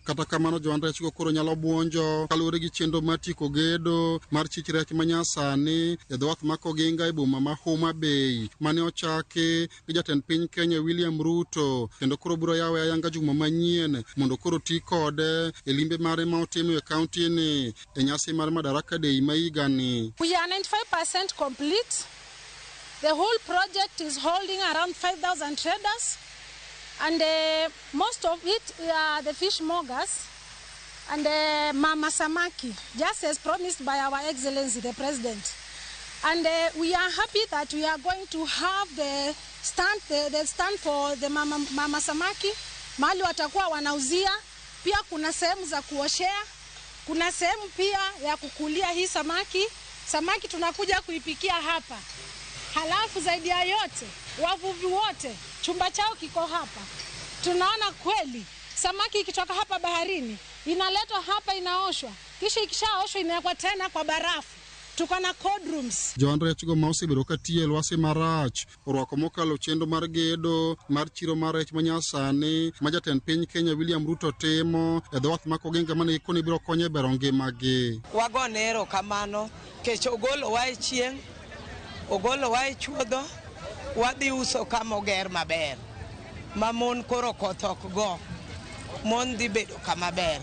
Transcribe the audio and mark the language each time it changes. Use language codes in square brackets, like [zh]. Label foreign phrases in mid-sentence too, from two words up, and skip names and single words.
[luo] Kata kamano joand rech go koro nyalo buonjo kaluwore gi chenro mar tieko gedo mar chich rech manyasani e dho wath ma Koginga e boma ma Homa Bay mane ochaki gi jatend piny Kenya William Ruto, kendo koro biro yawe ayanga juma manyien mondo koro ti kode e limbe mare ma otimo e kaunti ni e nyasi mar Madaraka Day ma higani. [en] We are 95% complete. The whole project is holding around 5,000 traders, and most of it are the fishmongers and Mama Samaki, just as promised by our Excellency the President. And we are happy that we are going to have the stand for the Mama Samaki, [sw] mahali watakuwa wanauzia. Pia kuna sehemu za kuoshea, kuna sehemu pia ya kukulia hii samaki. Samaki tunakuja kuipikia hapa. Halafu zaidi ya yote, wavuvi wote, chumba chao kiko hapa. Tunaona kweli samaki ikitoka hapa baharini inaletwa hapa, inaoshwa, kisha ikishaoshwa inawekwa tena kwa barafu. Tuko na [en] cold rooms. [luo] Joan rech go ma osebedo ka tiyo e lwasi marach orwako mokalo chenro mar gedo mar chiro mar rech manyasani ma jatend piny Kenya William Ruto timo e dho wath ma Koginga mane ikoni biro konyo e bero ngimagi. Wagone erokamano kech ogolowa e chieng', ogolowa e chuodho, wadhi uso kama oger maber ma mon koro koth ok go, mon dhi bedo kama ber.